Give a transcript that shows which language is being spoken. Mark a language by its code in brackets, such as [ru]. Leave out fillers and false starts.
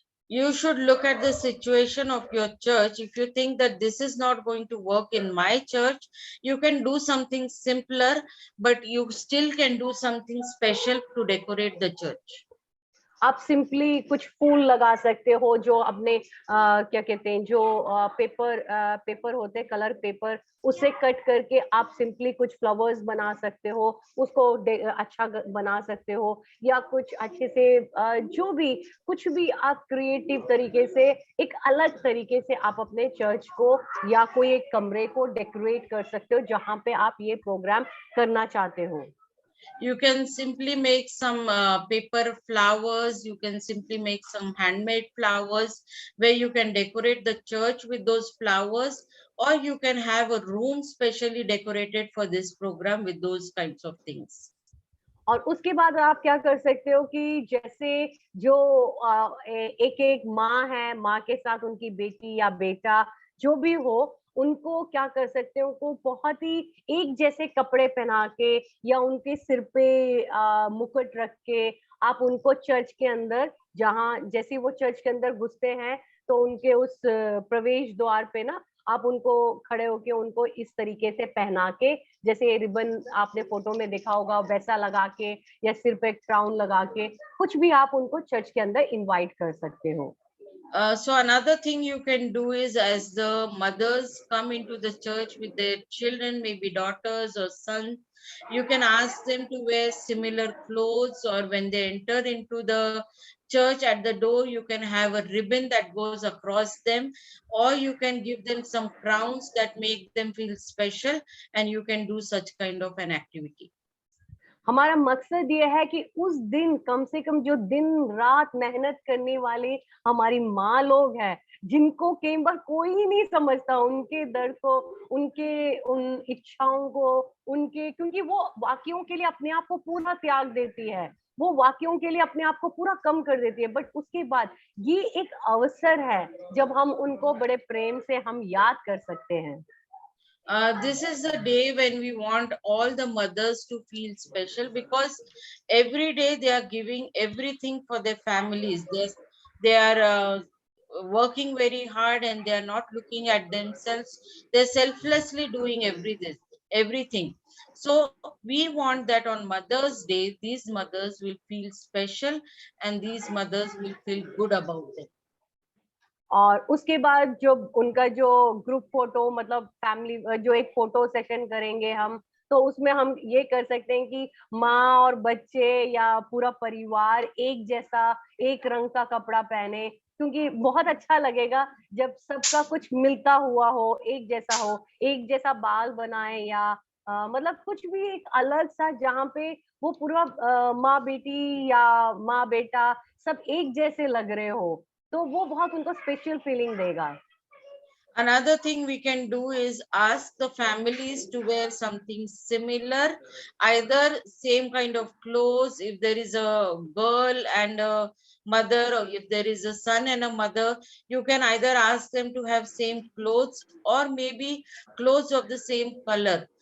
[en] You should look at the situation of your church. If you think that this is not going to work in my church, you can do something simpler, but you still can do something special to decorate the church. [hi] आप simply कुछ फूल लगा सकते हो जो अपने क्या कहते हैं जो पेपर होते हैं कलर पेपर, उसे कट करके आप सिंपली कुछ फ्लावर्स बना सकते हो, उसको अच्छा बना सकते हो, या कुछ अच्छे से जो भी कुछ भी आप क्रिएटिव तरीके से एक अलग तरीके से आप अपने चर्च को या कोई एक कमरे को डेकोरेट कर सकते हो जहां पे आप ये प्रोग्राम करना चाहते हो. [en] You can simply make some paper flowers. You can simply make some handmade flowers where you can decorate the church with those flowers, or you can have a room specially decorated for this program with those kinds of things. [hi] और उसके बाद आप क्या कर सकते हो कि जैसे जो एक एक माँ है, माँ के साथ उनकी बेटी या बेटा जो भी हो, उनको क्या कर सकते हो, उनको बहुत ही एक जैसे कपड़े पहना के या उनके सिर पे मुकुट रख के आप उनको चर्च के अंदर, जहाँ जैसे वो चर्च के अंदर घुसते हैं तो उनके उस प्रवेश द्वार पे ना आप उनको खड़े होके उनको इस तरीके से पहना के, जैसे रिबन आपने फोटो में देखा होगा वैसा लगा के या सिर पे एक क्राउन लगा के कुछ भी आप उनको चर्च के अंदर इनवाइट कर सकते हो. [en] So another thing you can do is, as the mothers come into the church with their children, maybe daughters or sons, you can ask them to wear similar clothes, or when they enter into the church at the door, you can have a ribbon that goes across them, or you can give them some crowns that make them feel special, and you can do such kind of an activity. [hi] हमारा मकसद ये है कि उस दिन कम से कम जो दिन रात मेहनत करने वाले हमारी माँ लोग हैं, जिनको कई बार कोई नहीं समझता उनके दर्द को, उनके उन इच्छाओं को, उनके, क्योंकि वो बाकियों के लिए अपने आप को पूरा त्याग देती है, वो बाकियों के लिए अपने आप को पूरा कम कर देती है, बट उसके बाद ये एक अवसर है जब हम उनको बड़े प्रेम से हम याद कर सकते हैं. [en] This is the day when we want all the mothers to feel special, because every day they are giving everything for their families. They are working very hard, and they are not looking at themselves. They're selflessly doing everything. So we want that on Mother's Day, these mothers will feel special, and these mothers will feel good about it. [hi] और उसके बाद जो उनका जो group photo, मतलब family जो एक photo session करेंगे हम, तो उसमें हम ये कर सकते हैं कि माँ और बच्चे या पूरा परिवार एक जैसा एक रंग का कपड़ा पहने, क्योंकि बहुत अच्छा लगेगा जब सबका कुछ मिलता हुआ हो, एक जैसा बाल बनाए या मतलब कुछ भी एक अलग सा, जहाँ पे वो पूरा माँ बेटी या माँ बेटा सब एक जैसे लग रहे हो, तो वो बहुत उनको स्पेशल फीलिंग देगा. [en] Another thing we can do is ask the families to wear something similar, either same kind of clothes. If there is a girl and a mother, or if there is a son and a mother, you can either ask them to have same clothes, or maybe clothes of the same color.